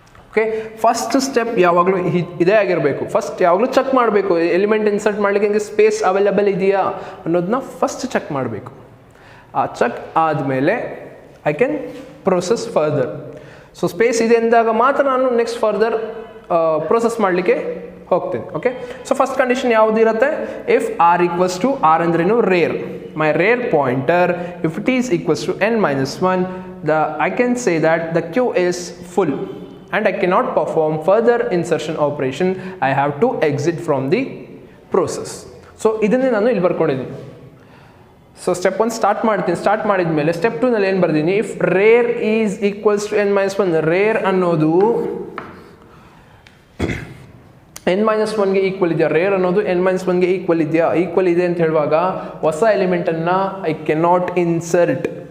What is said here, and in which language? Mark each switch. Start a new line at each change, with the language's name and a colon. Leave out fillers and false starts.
Kannada: Okay, first step ಯಾವಾಗಲೂ ಇದೇ ಆಗಿರಬೇಕು. ಫಸ್ಟ್ ಯಾವಾಗಲೂ ಚೆಕ್ ಮಾಡಬೇಕು ಎಲಿಮೆಂಟ್ ಇನ್ಸರ್ಟ್ ಮಾಡಲಿಕ್ಕೆ ನನಗೆ ಸ್ಪೇಸ್ ಅವೈಲೇಬಲ್ ಇದೆಯಾ ಅನ್ನೋದನ್ನ ಫಸ್ಟ್ ಚೆಕ್ ಮಾಡಬೇಕು. ಆ ಚೆಕ್ ಆದಮೇಲೆ
English: I can process further.
Kannada: So space ಇದೆ ಅಂದಾಗ ಮಾತ್ರ ನಾನು ನೆಕ್ಸ್ಟ್ ಫರ್ದರ್ ಪ್ರೊಸೆಸ್ ಮಾಡಲಿಕ್ಕೆ ಹೋಗ್ತೀನಿ. Okay, so first condition ಯಾವುದಿರುತ್ತೆ?
English: if R equals to R
Kannada: ಅಂದ್ರೇನು? Rare.
English: My rear pointer if it is equals to n-1, I can say that the queue is full and I cannot perform further insertion operation. I have to exit from the process.
Kannada: So ಇದನ್ನೇ ನಾನು ಇಲ್ಲಿ ಬರ್ಕೊಂಡಿದ್ದೀನಿ. So step 1 start ಮಾಡ್ತೀನಿ. Start ಮಾಡಿದ ಮೇಲೆ step 2ನಲ್ಲಿ ಏನು ಬರ್ತೀನಿ?
English: if rear is equals to n-1,
Kannada: rare ಅನ್ನೋದು n-1ಗೆ equal ಇದೆಯಾ? ರೇರ್ ಅನ್ನೋದು n-1ಗೆ ಈಕ್ವಲ್ ಇದೆಯಾ? ಈಕ್ವಲ್ ಇದೆ ಅಂತ ಹೇಳುವಾಗ ಹೊಸ ಎಲಿಮೆಂಟನ್ನು
English: I cannot insert.